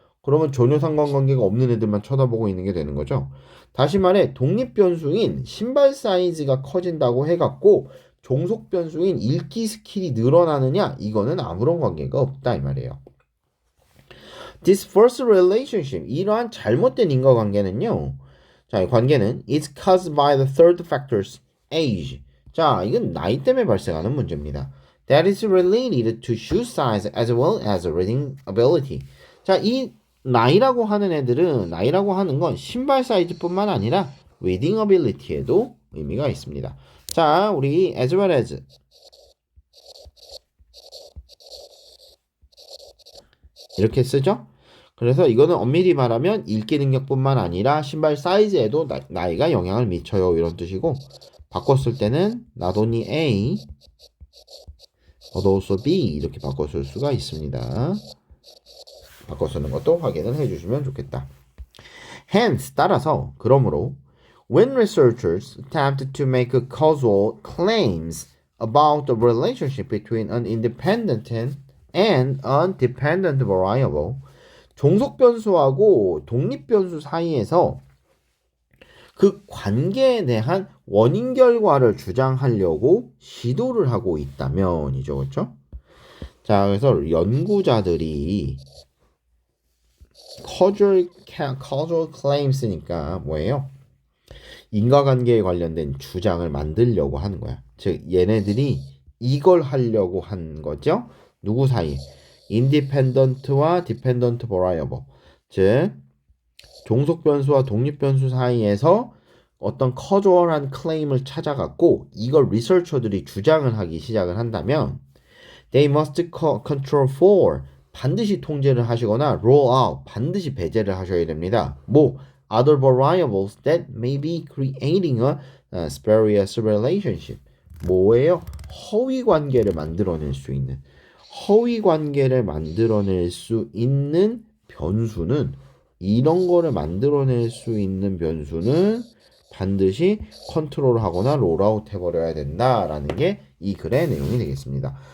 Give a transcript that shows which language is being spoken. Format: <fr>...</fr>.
<ko>그러면 전혀 상관관계가 없는 애들만 쳐다보고 있는 게 되는 거죠. 다시 말해 독립변수인 신발 사이즈가 커진다고 해갖고 종속변수인 읽기 스킬이 늘어나느냐? 이거는 아무런 관계가 없다 이 말이에요.</ko> <en>This first relationship,</en> <ko>이러한 잘못된 인과관계는요. 자, 이 관계는</ko> <en>is caused by the third factors, age.</en> <ko>자, 이건 나이 때문에 발생하는 문제입니다.</ko> <en>That is related to shoe size as well as reading ability.</en> <ko>자, 이 나이라고 하는 애들은 나이라고 하는 건 신발 사이즈뿐만 아니라 reading ability에도 의미가 있습니다. 자, 우리 as well as 이렇게 쓰죠? 그래서 이거는 엄밀히 말하면 읽기 능력뿐만 아니라 신발 사이즈에도 나이가 영향을 미쳐요 이런 뜻이고 바꿨을 때는 not only A but also B 이렇게 바꿔 쓸 수가 있습니다. 바꿔 쓰는 것도 확인을 해주시면 좋겠다.</ko> <en>Hence</en> <ko>따라서 그러므로</ko> <en>when researchers attempt to make causal claims about the relationship between an independent and undependent variable</en> <ko>종속변수하고 독립변수 사이에서 그 관계에 대한 원인 결과를 주장하려고 시도를 하고 있다면이죠. 그렇죠? 자, 그래서 연구자들이 causal claims니까 뭐예요? 인과관계에 관련된 주장을 만들려고 하는 거야. 즉 얘네들이 이걸 하려고 한 거죠. 누구 사이에? independent와 dependent variable, 즉 종속변수와 독립변수 사이에서 어떤 커주얼한 클레임을 찾아갖고 이걸 리서처들이 주장을 하기 시작을 한다면</ko> <en>they must control for</en> <ko>반드시 통제를 하시거나 rule out 반드시 배제를 하셔야 됩니다.</ko> <en>뭐 other variables that may be creating a spurious relationship.</en> <ko>뭐예요? 허위 관계를 만들어낼 수 있는 허위 관계를 만들어낼 수 있는 변수는 이런 거를 만들어낼 수 있는 변수는 반드시 컨트롤하거나 롤아웃 해버려야 된다라는 게 이 글의 내용이 되겠습니다.</ko>